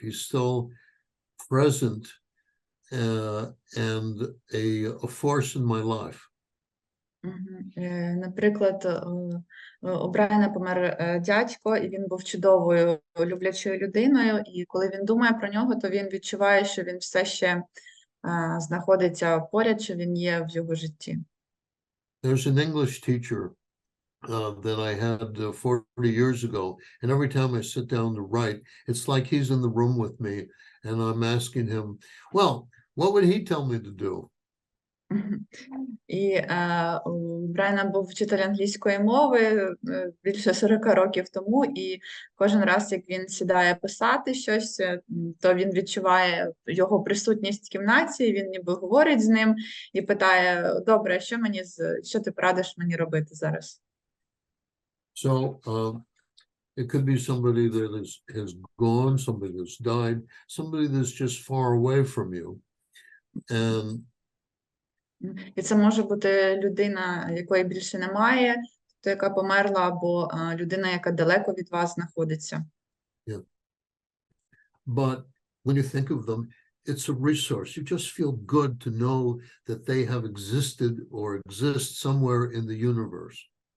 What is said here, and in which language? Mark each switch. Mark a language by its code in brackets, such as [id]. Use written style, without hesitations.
[en] He's still present and a force in my life. [uk] Наприклад, у Брайана помер дядько, і він був чудовою, люблячою людиною, і коли він думає про нього, то він відчуває, що він все ще знаходиться поряд, що він є в його житті. [en] There's an English teacher that I had 40 years ago, and every time I sit down to write, it's like he's in the room with me, and I'm asking him, well, what would he tell me to do? [uk] І у Брайана був вчитель англійської мови більше 40 років тому, і кожен раз, як він сідає писати щось, то він відчуває його присутність в кімнаті, він ніби говорить з ним і питає: добре, що ти порадиш мені робити зараз? [en] So it could be somebody that has gone, somebody that's died, somebody that's just far away from you. And [uk] І це може бути людина, якої більше немає, то яка померла, або людина, яка далеко від вас знаходиться. [en] Yeah. But when you think of them, it's a resource. You just feel good to know that they have existed or exist somewhere in the universe.